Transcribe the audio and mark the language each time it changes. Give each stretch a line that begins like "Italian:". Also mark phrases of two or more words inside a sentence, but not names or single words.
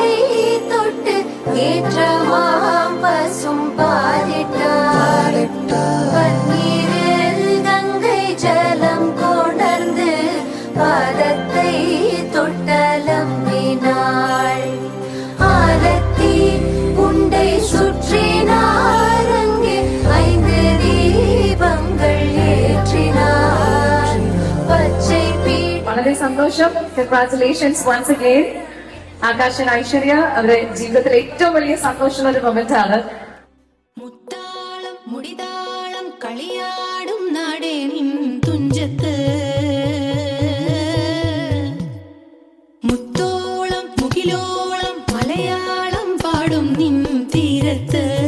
Tamil: தொட்டு ஏற்றமாம் பசும் பாலிட்டாள் பன்னீரில் கங்கை ஜலம் கொணர்ந்து பாதத்தை தொட்டலம்பினாள் ஆரத்தி உண்டை சுற்றினார் அங்கே 5 தீபங்கள் ஏற்றினார் பச்சை
Malayalam: വളരെ സന്തോഷം.
English: Congratulations once again
Malayalam: ആകാശൻ ഐശ്വര്യ അവരുടെ ജീവിതത്തിലെ ഏറ്റവും വലിയ സന്തോഷമുള്ള ഒരു മൊമെന്റ് ആണ്. മുത്താളം മുടിതാളം കളിയാടും നാടേ നിൻ തുഞ്ചത്ത് മുത്തോളം മുകിലോളം മലയാളം പാടും നിൻ തീരത്ത്